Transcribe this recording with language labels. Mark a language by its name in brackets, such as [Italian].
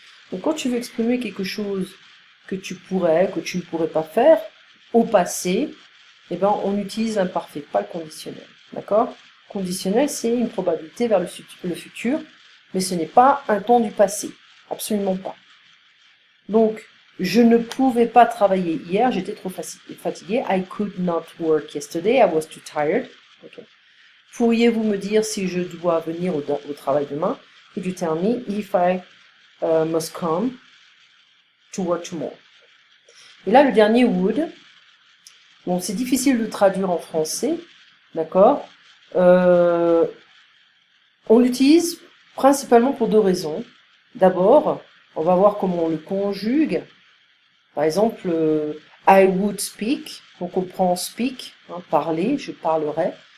[French] Donc quand tu veux exprimer quelque chose que tu pourrais, que tu ne pourrais pas faire, au passé, eh ben, on utilise l'imparfait, pas le conditionnel. D'accord? Conditionnel, c'est une probabilité vers le futur, mais ce n'est pas un temps du passé. Absolument pas. Donc, je ne pouvais pas travailler hier, j'étais trop fatigué. [English] I could not work yesterday, I was too tired. Okay. [French] Pourriez-vous me dire si je dois venir au travail demain? [English] Could you tell me if I must come to work tomorrow? [French] Et là, le dernier would. Bon, c'est difficile de traduire en français, d'accord? On l'utilise principalement pour deux raisons. D'abord, on va voir comment on le conjugue. Par exemple, [English] I would speak, [French] donc on prend speak, hein, parler, je parlerai.